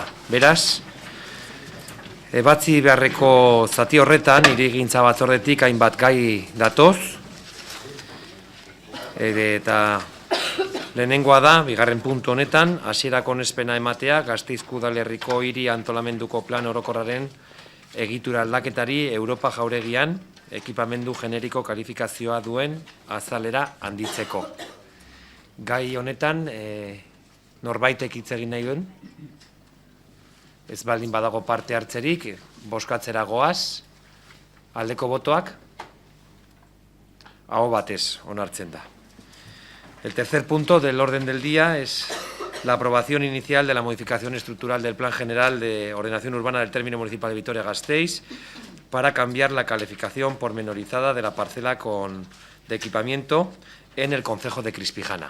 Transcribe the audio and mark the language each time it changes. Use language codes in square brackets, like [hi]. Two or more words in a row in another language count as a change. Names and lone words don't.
[eu] Beraz, ebatzi beharreko zati horretan, hirigintza batzordetik hainbat gai datoz, eta lehenengoa da, bigarren puntu honetan, hasierako onespena ematea Gasteizko udalerriko hiri antolamenduko plan orokorraren egitura aldaketari Europa jauregian ekipamendu generiko kalifikazioa duen azalera handitzeko. Gai honetan, norbaitek hitz egin nahi duen? Ez baldin badago parte hartzerik, bozkatzera goaz, aldeko botoak, aho batez onartzen da. [es] El tercer punto del orden del día es la aprobación inicial de la modificación estructural del Plan General de Ordenación Urbana del Término Municipal de Vitoria-Gasteiz para cambiar la calificación pormenorizada de la parcela de equipamiento en el concejo de Crispijana.